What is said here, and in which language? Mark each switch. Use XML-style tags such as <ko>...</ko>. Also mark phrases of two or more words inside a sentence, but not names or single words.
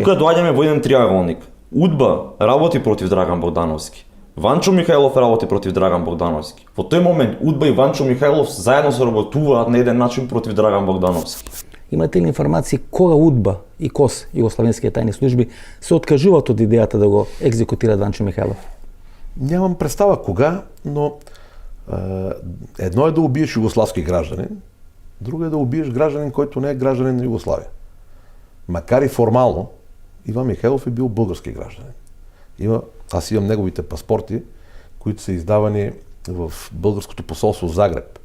<mk>Тука доаѓаме во еден триаголник. УДБА работи против Драган Богдановски. Ванчо Михајлов работи против Драган Богдановски. Во тој момент УДБА и Ванчо Михајлов заедно се работуваат на еден начин против Драган Богдановски. Имате ли информации кога УДБА и КОС, Југославенските тајни служби, се откажуваат од идејата да го екзекутираат Ванчо Михајлов?</mk> <bg>Нямам представа кога, но едно е да убиеш југославски гражданин, друго е да убиеш гражданин којто не е гражданин на Југославија. Макар и формално, Иван Михајлов е бил български гражданин. Аз имам неговите паспорти, които са издавани в българското посолство в Загреб.</bg>